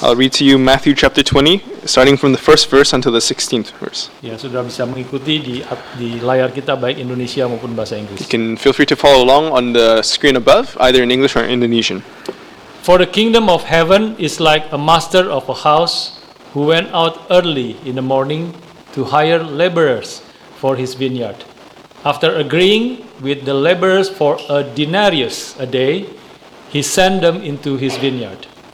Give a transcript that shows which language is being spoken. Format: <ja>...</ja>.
<en>I'll read to you Matthew chapter 20, starting from the first verse until the 16th verse.</en> <id>Ya, saudara bisa mengikuti di layar kita baik Indonesia maupun bahasa Inggris.</id> <en>You can feel free to follow along on the screen above, either in English or Indonesian. For the kingdom of heaven is like a master of a house who went out early in the morning to hire laborers for his vineyard. After agreeing with the laborers for a denarius a day, he sent them into his vineyard.</en>